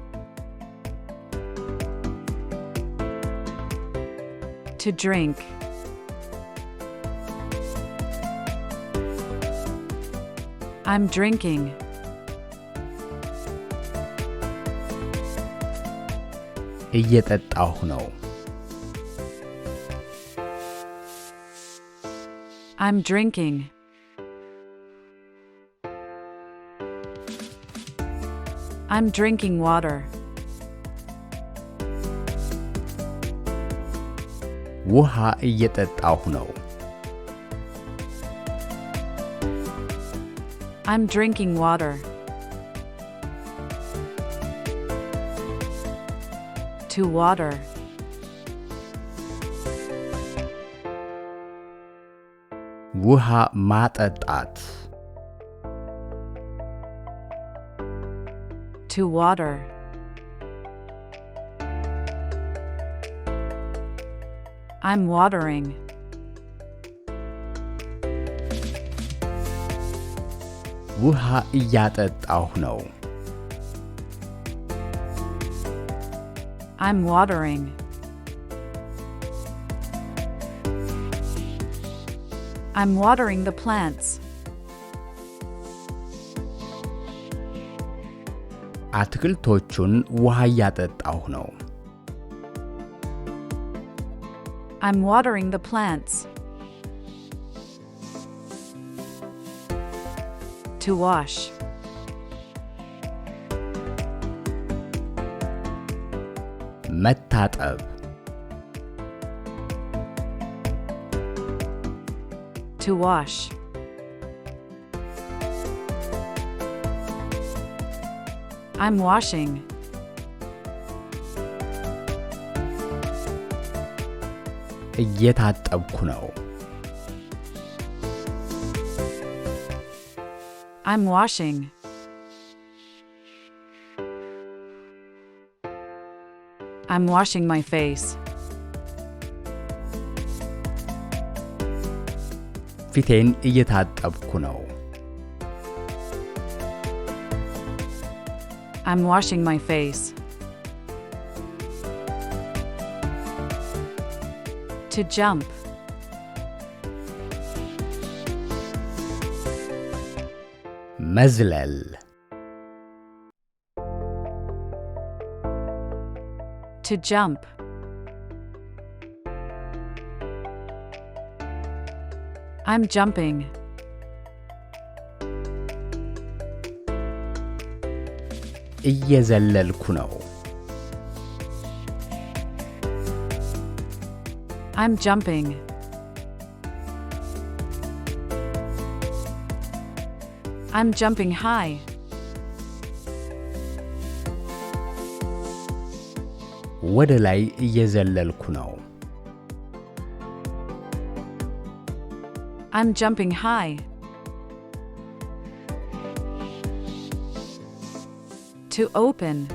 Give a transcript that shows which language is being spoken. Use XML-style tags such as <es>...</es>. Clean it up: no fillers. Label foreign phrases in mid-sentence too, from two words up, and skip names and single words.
<en>To drink. I'm drinking.</en> <am>እየጠጣሁ ነው።</am> <en>I'm drinking. I'm drinking water.</en> <am>ውሃ እየጠጣሁ ነው።</am> <en>I'm drinking water. To water.</en> <am>ውሃ ማጠጣት</am> <en>To water. I'm watering.</en> <am>ውሃ እያጠጣሁ ነው።</am> <en>I'm watering. I'm watering the plants.</en> <am>አትክልቶቹን ውሃ እያጠጣሁ ነው።</am> <en>I'm watering the plants. To wash.</en> <am>መታጠብ</am> <en>To wash. I'm washing.</en> <am>እየታጠብኩ ነው።</am> <en>I'm washing. I'm washing my face.</en> <am>ፊቴን እየታጠብኩ ነው።</am> <en>I'm washing my face. To jump.</en> <am>መዝለል</am> <en>To jump. I'm jumping.</en> <am>እየዘለልኩ ነው።</am> <en>I'm jumping. I'm jumping high.</en> <am>ወደ ላይ እየዘለልኩ ነው።</am> <en>I'm jumping high. To open.</en>